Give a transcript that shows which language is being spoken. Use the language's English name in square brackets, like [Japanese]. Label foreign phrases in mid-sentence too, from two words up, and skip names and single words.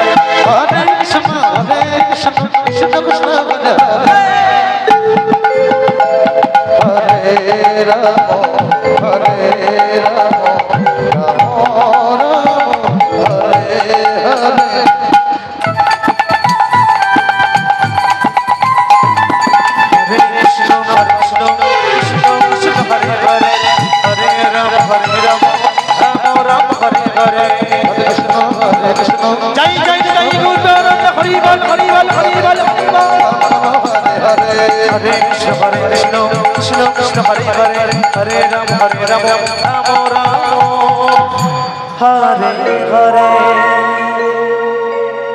[Sanskrit] হরে কৃষ্ণ কৃষ্ণ কৃষ্ণ হরে হরে হরে রাম রাম হরে হরে হরে কৃষ্ণ কৃষ্ণ হরে হরে হরে রাম রাম হরে হরে হরে কৃষ্ণ [Bangla] জয় জয় জয় গুরুদেব হরি বল হরি বল হরি বল হরি বল [Sanskrit] হরে হরে হরে কৃষ্ণ কৃষ্ণ হরে হরে হরে রাম রাম হরে হরে